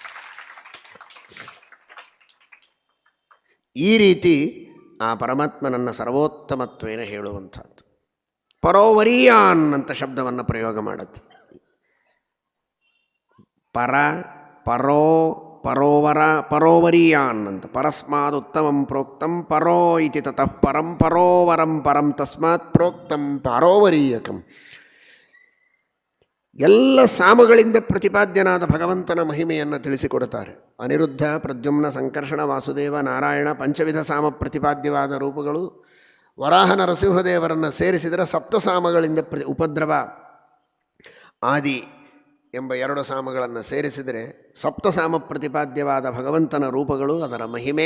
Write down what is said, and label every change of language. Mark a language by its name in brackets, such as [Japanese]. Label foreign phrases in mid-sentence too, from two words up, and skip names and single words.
[Kannada] ಈ ರೀತಿ ಆ ಪರಮಾತ್ಮನನ್ನು ಸರ್ವೋತ್ತಮತ್ವೇನ ಹೇಳುವಂಥದ್ದು. ಪರೋವರೀಯಾನ್ ಅಂತ ಶಬ್ದವನ್ನು ಪ್ರಯೋಗ ಮಾಡುತ್ತೆ. [Sanskrit] ಪರ, ಪರೋ, ಪರೋವರ, ಪರೋವರೀಯಾನ್ ಅಂತ. ಪರಸ್ಮಾದ್ ಉತ್ತಮಂ ಪ್ರೋಕ್ತಂ ಪರೋ ಇತಿ ತತಃ ಪರಂ, ಪರೋವರಂ ಪರಂ ತಸ್ಮಾತ್ ಪ್ರೋಕ್ತಂ ಪರೋವರೀಯಕಂ. [Kannada] ಎಲ್ಲ ಸಾಮಗಳಿಂದ ಪ್ರತಿಪಾದ್ಯನಾದ ಭಗವಂತನ ಮಹಿಮೆಯನ್ನು ತಿಳಿಸಿಕೊಡುತ್ತಾರೆ. ಅನಿರುದ್ಧ, ಪ್ರದ್ಯುಮ್ನ, ಸಂಕರ್ಷಣ, ವಾಸುದೇವ, ನಾರಾಯಣ ಪಂಚವಿಧ ಸಾಮ ಪ್ರತಿಪಾದ್ಯವಾದ ರೂಪಗಳು. ವರಾಹ ನರಸಿಂಹದೇವರನ್ನು ಸೇರಿಸಿದರೆ ಸಪ್ತಸಾಮಗಳಿಂದ ಉಪದ್ರವ ಆದಿ ಎಂಬ 2 ಸಾಮಗಳನ್ನು ಸೇರಿಸಿದರೆ ಸಪ್ತಸಾಮ ಪ್ರತಿಪಾದ್ಯವಾದ ಭಗವಂತನ ರೂಪಗಳು, ಅದರ ಮಹಿಮೆ.